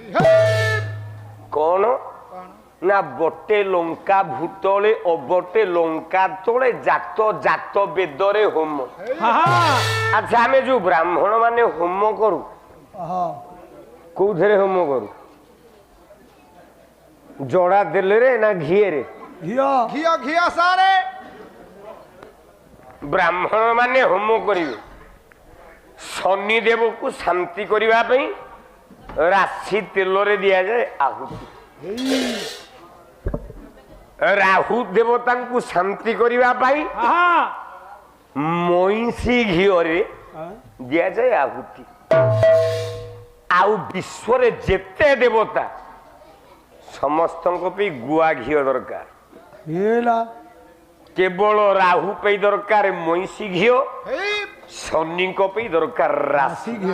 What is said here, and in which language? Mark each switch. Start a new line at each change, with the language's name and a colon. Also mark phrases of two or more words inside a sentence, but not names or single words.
Odia: କଣ ନା ବଟେ ଲଙ୍କା ଭୂତଳେ ଅବଟେ ଲଙ୍କା ତଳେ ଜାତ ଜାତ ବେଦରେ ହୋମ ଆଚ୍ଛା ଆମେ ଯୋଉ ବ୍ରାହ୍ମଣ ମାନେ ହୋମ କରୁ କୋଉଥିରେ ହୋମ କରୁ ଜଡା ତେଲରେ ନା ଘିଏରେ ଘିଅ ଘିଅ ସାରେ ବ୍ରାହ୍ମଣ ମାନେ ହୋମ କରିବେ ଶନି ଦେବକୁ ଶାନ୍ତି କରିବା ପାଇଁ ରାଶି ତେଲରେ ଦିଆଯାଏ ଆହୁତି ରାହୁ ଦେବତାଙ୍କୁ ଶାନ୍ତି କରିବା ପାଇଁ ମଇଁଷି ଘିଅରେ ଦିଆଯାଏ ଆହୁତି ଆଉ ବିଶ୍ୱରେ ଯେତେ ଦେବତା ସମସ୍ତଙ୍କ ପାଇଁ ଗୁଆ ଘିଅ ଦରକାର କେବଳ ରାହୁ ପାଇଁ ଦରକାର ମଇଁଷି ଘିଅ ଶନିଙ୍କ ପାଇଁ ଦରକାର ରାଶି ଘିଅ